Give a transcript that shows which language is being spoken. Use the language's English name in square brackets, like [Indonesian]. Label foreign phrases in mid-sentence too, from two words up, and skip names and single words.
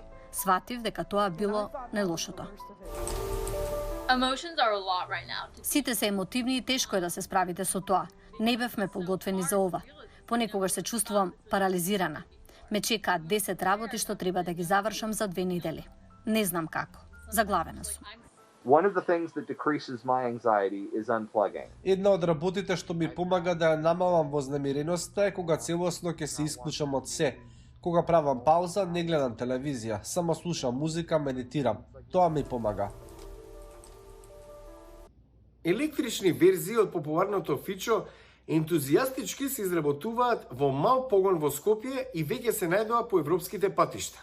[Macedonian] Сватив дека тоа било најлошото. Сите се емотивни и тешко е да се справите со тоа. Не бевме подготвени за ова. Понекогаш се чувствувам парализирана. Ме чекаат 10 работи што треба да ги завршам за 2 недели. Не знам како. Заглавена сум. [English] One of the things that decreases my anxiety is unplugging. [Macedonian] Една од работите што ми помага да ја намалам вознемиреноста е кога целосно ќе се исклучам од се. Кога правам пауза, не гледам телевизија, само слушам музика, медитирам. Тоа ми помага. Електрични верзии од популарното фичо ентузијастички се изработуваат во мал погон во Скопје и веќе се најдоа по европските патишта.